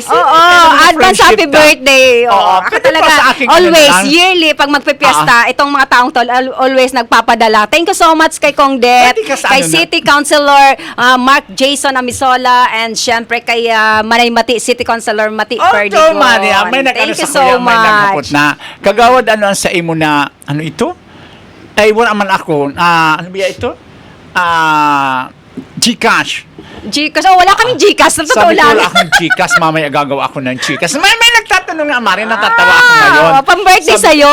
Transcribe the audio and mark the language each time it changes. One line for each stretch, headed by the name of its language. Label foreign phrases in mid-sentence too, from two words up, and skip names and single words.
English: Oo, advance happy birthday.
Filipino: Oo, Ako kasi talaga, pa sa akin
English: always,
Filipino: lang. yearly, pag magpipiesta, itong mga taong to, always nagpapadala.
English: Thank you so much kay Kong Det,
Filipino: Pwede ka sa kay ano na?
English: City Councilor Mark Jason Amisola, and syempre kay Manay Mati, City Councilor Mati Perdigon.
Filipino: Mari, may nag-ano
English: Thank you
Filipino: sa
English: so
Bikol: kuya, may nagapot
English: much.
Filipino: na.
Bikol: Kagawad ano ang sa imo na, ano ito?
Filipino: Ay, wala man ako. Ano ba ito? Gcash. Gcash. Oh, wala kaming Gcash. Sa totoo Sabi ko, lang. wala akong Gcash, mamaya gagawa ako ng Gcash. May nagtatanong nga, Mari, natatawa ako ngayon. Pang-birthday sa'yo.